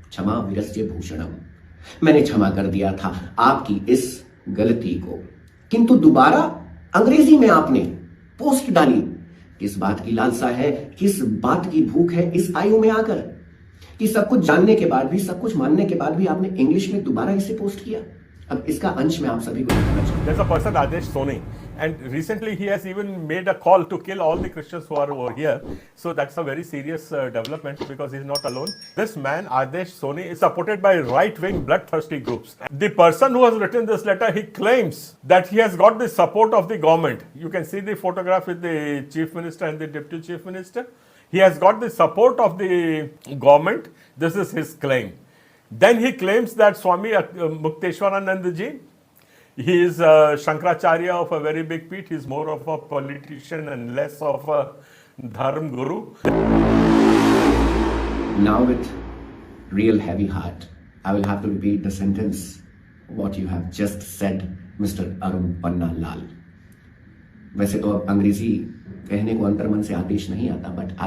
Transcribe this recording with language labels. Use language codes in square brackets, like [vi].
[sa] क्षमा वीरस्य भूषणम। [hi] मैंने क्षमा कर दिया था आपकी इस गलती को, किंतु दोबारा अंग्रेजी में आपने पोस्ट डाली। किस बात की लालसा है, किस बात की भूख है इस आयु में आकर, कि सब कुछ जानने के बाद भी, सब कुछ मानने के बाद भी आपने इंग्लिश में दोबारा इसे पोस्ट किया। अब इसका अंश मैं आप सभी को दिखाना चाहूंगा। [en] There's a person, Rajesh Soni, and recently he has even made a call to kill all the Christians who are over here. So that's a very serious development, because he's not alone. This man, Rajesh Soni, is supported by right-wing bloodthirsty groups. The person who has written this letter, he claims that he has got the support of the government. You can see the photograph with the chief minister and the deputy chief minister. He has got the support of the government. This is his claim. Then he claims that Swami Mukteswaranand ji, he is Shankaracharya of a very big feat. He is more of a politician and less of a dharm guru. Now with real heavy heart, I will have to repeat the sentence what you have just said, Mr. [hi] Arun Panna Lal. वैसे तो अब अंग्रेजी कहने को अंतर्मन से आदेश नहीं आता, बट